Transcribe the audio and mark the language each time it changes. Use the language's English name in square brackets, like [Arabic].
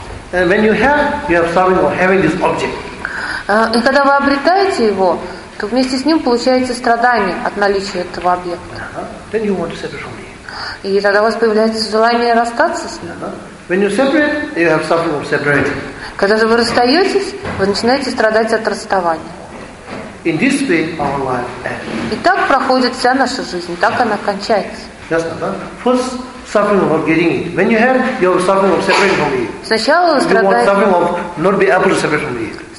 [English] And when you have something or having this object. [Russian] И когда вы обретаете его, то вместе с ним получаете страдание от наличия этого объекта. [English] Then you want to separate from him. [Russian] И тогда у вас появляется желание расстаться с ним. [English] When you separate, you have something of separating. [Russian] Когда же вы расстаетесь, вы начинаете страдать от расставания. [English] In this way, our life ends. [Russian] И так проходит вся наша жизнь, так она кончается. [English] Yes, ma'am. First, suffering of getting it. When you have, you have suffering of separating from it. [Russian] Сначала вы страдаете. [English] You want suffering of not be able to separate from it.